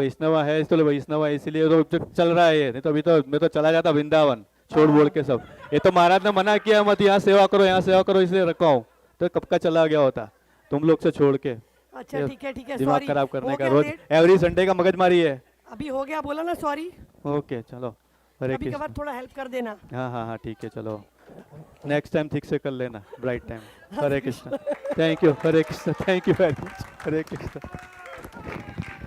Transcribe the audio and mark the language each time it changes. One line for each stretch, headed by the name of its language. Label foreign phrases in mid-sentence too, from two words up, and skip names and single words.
Hindi: वैष्णव है इसलिए वैष्णव है इसीलिए तो चल रहा है ये नहीं तो अभी तो मैं तो चला जाता वृंदावन छोड़ बोल के सब ये तो महाराज ने मना किया मत यहाँ सेवा करो इसलिए रखा हूँ तो कब का चला गया होता तुम लोग से छोड़ के अच्छा ये ठीक है दिमाग सॉरी खराब करने हो का गया रोज लेट।
English: every Sunday
Hindi: का मगजमारी है अभी हो गया बोला ना सॉरी ओके चलो हरे कभी कभार कृष्ण थोड़ा हेल्प कर देना हाँ हाँ हाँ ठीक है चलो
English: next time
Hindi: ठीक से कर लेना
English: right time Hare Krishna thank you Hare Krishna thank you very much Hare Krishna